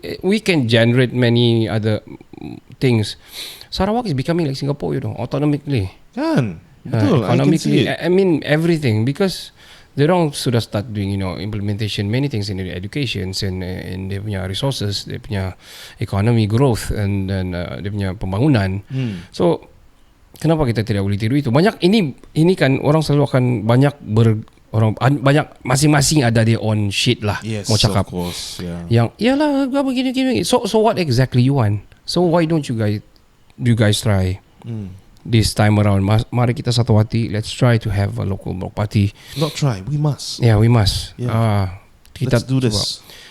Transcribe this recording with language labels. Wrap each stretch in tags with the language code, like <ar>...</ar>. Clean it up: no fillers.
<en>We can generate many other things. Sarawak is becoming like Singapore, you know, autonomically.</en> <ms>Kan? Betul.</ms> <en>Economically, I mean everything, because they don't sudah start doing, you know, implementation many things in their education and dia punya resources, dia punya economy growth and then</en> <ms>dia punya pembangunan. So kenapa kita tidak boleh tiru itu? Banyak ini kan orang selalu akan banyak masing-masing ada</ms> <en>their own shit</en> <ms>lah. Mau cakap.</ms> <en>Of course,</en> <ms>yang iyalah begini.</ms> <en>So what exactly you want? So why don't you guys try? this time around.</en> <ms>Mari kita satu hati.</ms> <en>Let's try to have a local block party. Not try, we must. Yeah, we must. Yeah.</en> <ms>Kita</ms> <en>Let's do this.</en>